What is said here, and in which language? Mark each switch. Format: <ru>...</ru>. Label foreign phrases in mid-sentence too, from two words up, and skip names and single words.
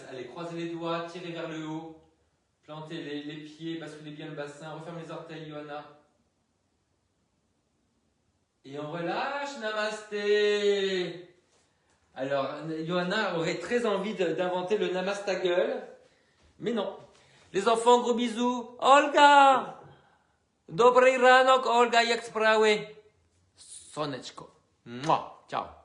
<fr>Allez, croisez les doigts, tirez vers le haut. Plantez les pieds, basculez bien le bassin. Referme les orteils, Johanna. Et on relâche, namasté. Alors, Johanna aurait très envie d'inventer le namastagueule. Mais non. Les enfants, gros bisous. Olga!</fr> <be>Dobry ranok, Olga, jak sprawy? Soneczko. Ciao.</be>